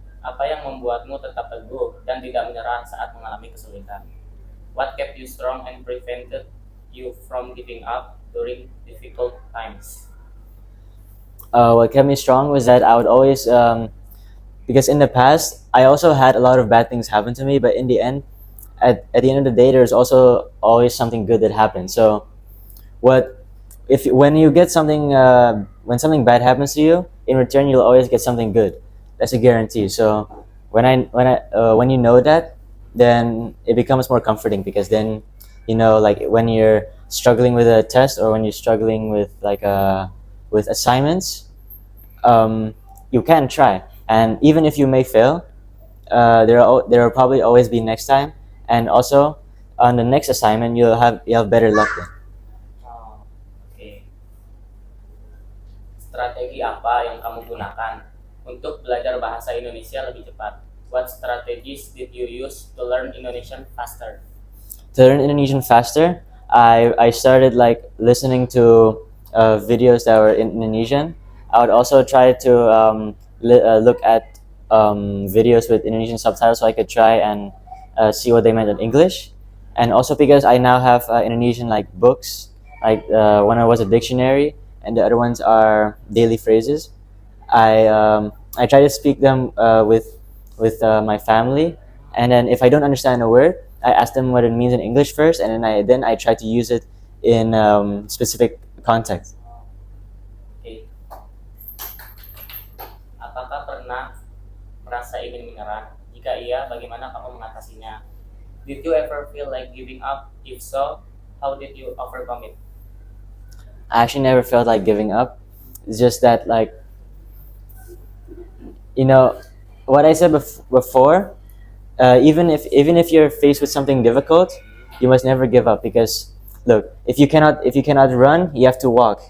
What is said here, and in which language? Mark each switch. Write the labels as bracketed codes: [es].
[id] Apa yang membuatmu tetap teguh dan tidak menyerah saat mengalami kesulitan? [en] What kept you strong and prevented you from giving up during difficult times? What kept me strong was that I would always, because in the past I also had a lot of bad things happen to me, but in the end, at the end of the day, there's also always something good that happens. So when you get something, when something bad happens to you, in return you'll always get something good. That's a guarantee. So when you know that, then it becomes more comforting, because then like when you're struggling with a test, or when you're struggling with with assignments, you can try, and even if you may fail, there will probably always be next time, and also on the next assignment you have better luck then. Oke. [id] Strategi apa yang kamu gunakan untuk belajar bahasa Indonesia lebih cepat? [en] What strategies did you use to learn Indonesian faster? To learn Indonesian faster, I started like listening to videos that were in Indonesian. I would also try to look at videos with Indonesian subtitles, so I could try and see what they meant in English. And also because I now have Indonesian like books, like one was a dictionary, and the other ones are daily phrases. I try to speak them with my family, And then if I don't understand a word, I ask them what it means in English first, and then I try to use it in specific context. Oke. [id] Apakah pernah merasa ingin menyerah? Jika iya, bagaimana kamu mengatasinya? [en] Did you ever feel like giving up? If so, how did you overcome it? I actually never felt like giving up. It's just that, like, you know, what I said before. Even if you're faced with something difficult, you must never give up, because look, if you cannot run, you have to walk.